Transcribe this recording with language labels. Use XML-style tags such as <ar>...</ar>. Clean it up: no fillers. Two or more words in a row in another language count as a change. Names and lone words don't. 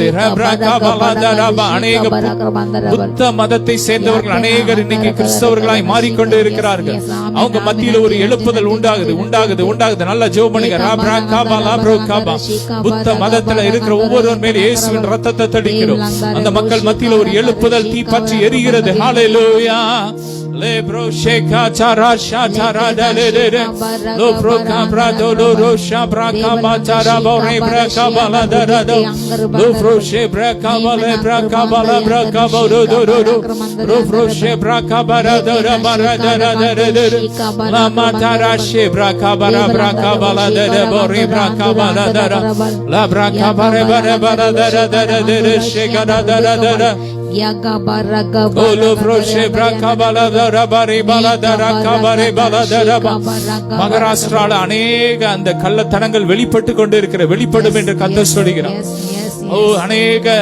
<ta>அநேக புத்த மதத்தை சேர்ந்தவர்கள் அநேகர் இன்னைக்கு கிறிஸ்தவர்களாய் மாறிக்கொண்டு இருக்கிறார்கள். அவங்க மத்தியில ஒரு எழுப்புதல் உண்டாகுது. நல்லா ஜெபம் பண்ணுங்க. புத்த மதத்துல இருக்கிற ஒவ்வொருவர் மேல இயேசுவின் ரத்தத்தை தெளிக்கிறோம். அந்த மக்கள் மத்தியில ஒரு எழுப்புதல் தீ பற்றி எரிகிறது. ஹல்லேலூயா. Le bro sheka chara shatara dalere lo bro kabra do lo shabra kamatara bore bra kabala darado lo bro she bra kabala bra kabala bra kabado do lo bro she bra kabara do bara darade la matara she bra kabara bra kabala dare bore bra kabala dara la bra kabare bara darade she gada darade மகாராஷ்டிரால அநேக அந்த கள்ளத்தனங்கள் வெளிப்பட்டு கொண்டு இருக்கிற வெளிப்படும் என்று கர்த்தர் சொல்கிறார்.</ta>